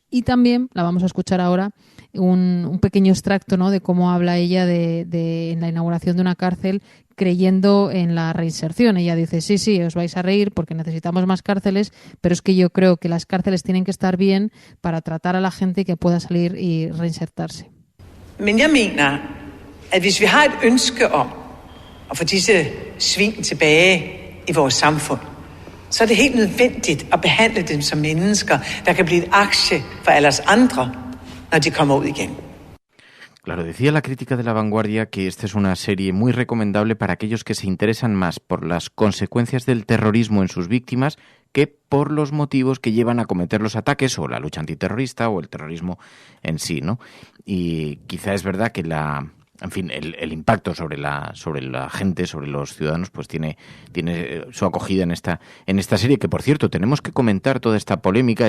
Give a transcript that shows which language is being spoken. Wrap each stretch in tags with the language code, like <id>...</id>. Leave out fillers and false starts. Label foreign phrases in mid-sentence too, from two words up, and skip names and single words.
<es>Y también la vamos a escuchar ahora, un pequeño extracto, ¿no?, de cómo habla ella en la inauguración de una cárcel, creyendo en la reinserción. Ella dice, sí, os vais a reír porque necesitamos más cárceles, pero es que yo creo que las cárceles tienen que estar bien para tratar a la gente y que pueda salir y reinsertarse.</es> <da>Men jeg mener, at hvis vi har et ønske om at få disse svin tilbage i vores samfund, så det helt nødvendigt at behandle dem som mennesker, der kan blive et aktie for alle os andre, når de kommer ud igen.</da> <es>Claro, decía la crítica de La Vanguardia que esta es una serie muy recomendable para aquellos que se interesan más por las consecuencias del terrorismo en sus víctimas que por los motivos que llevan a cometer los ataques o la lucha antiterrorista o el terrorismo en sí, ¿no? Y quizá es verdad que el impacto sobre la gente, sobre los ciudadanos, pues tiene su acogida en esta serie, que por cierto tenemos que comentar toda esta polémica.</es>